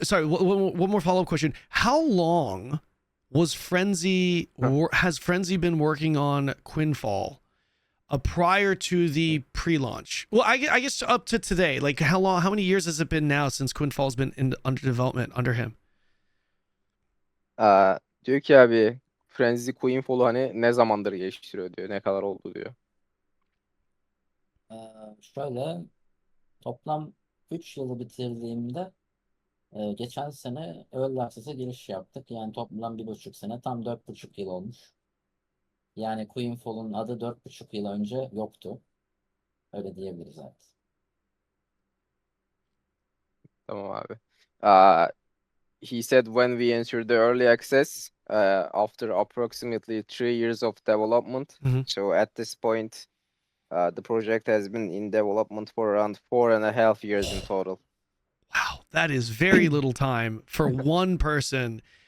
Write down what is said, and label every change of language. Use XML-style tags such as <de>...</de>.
<en>Sorry, one more follow up question. How long was Frenzy has Frenzy been working on Quinfall prior to the pre-launch? Well, I guess up to today. Like, how many years has it been now since Quinfall's been under development under him?</en> <tr>Diyor ki abi Frenzy Quinfall'u hani ne zamandır geliştiriyor diyor. Ne kadar oldu diyor. Şöyle toplam 3 yılı bitirdiğimde geçen sene Early Access'e giriş yaptık. Yani toplam 1,5 sene, tam 4,5 yıl olmuş. Yani Queenfall'un adı 4,5 yıl önce yoktu. Öyle diyebiliriz artık. Tamam abi.</tr> <en>He said when we entered the early access after approximately 3 years of development. Mhm. So at this point, the project has been in development for around 4.5 years in total. Wow, that is very little time for one person.</en>